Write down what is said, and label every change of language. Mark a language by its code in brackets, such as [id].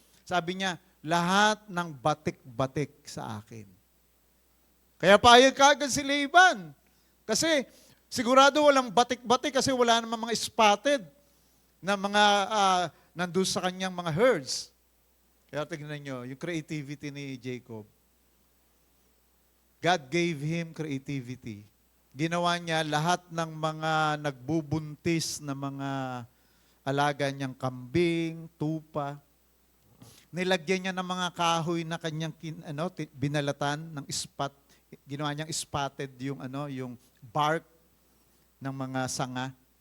[tl] Sabi niya, lahat ng batik-batik sa akin. Kaya payag kaagad si Laban. Kasi sigurado walang batik-batik kasi wala namang mga spotted na mga nandun sa kanyang mga herds. Kaya tignan nyo, yung creativity ni Jacob. [en] God gave him creativity. [tl] Ginawa niya lahat ng mga nagbubuntis na mga alaga niyang kambing, tupa. Nilagyan niya ng mga kahoy na kanyang binalatan ng spot. Ginawa niyang spotted yung bark ng mga sanga.